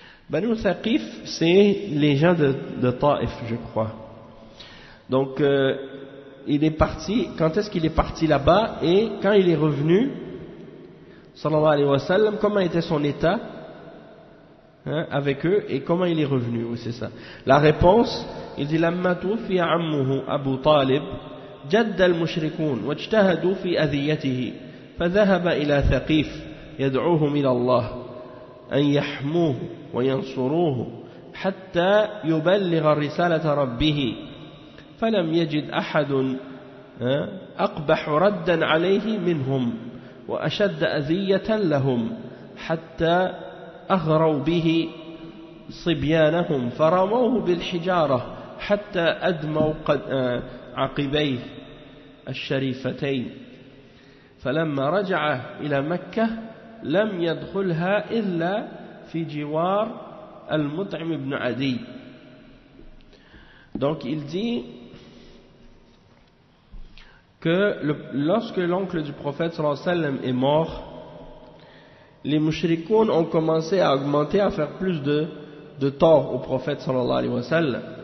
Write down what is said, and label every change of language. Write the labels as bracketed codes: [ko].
[fr] Banu Thaqif, c'est les gens de Taïf, je crois. Donc, il est parti, quand est-ce qu'il est parti là-bas, et quand il est revenu, sallallahu alayhi wa sallam, comment était son état avec eux, et comment il est revenu, oui, c'est ça. La réponse, il dit, [ar] لما توفي عمه أبو طالب جد المشركون واجتهدوا في أذيته فذهب إلى ثقيف يدعوهم إلى الله أن يحموه وينصروه حتى يبلغ رسالة ربه فلم يجد أحد أقبح ردا عليه منهم وأشد أذية لهم حتى أغروا به صبيانهم فرموه بالحجارة حتى أدموا عقبيه الشريفتين فلما رجع إلى مكة لم يدخلها إلا في جوار المطعم بن عدي. [fr] Donc il dit que lorsque l'oncle du prophète sallallahu alayhi wa sallam est mort, les mushrikoun ont commencé à augmenter, à faire plus de tort au prophète sallallahu alayhi wa sallam.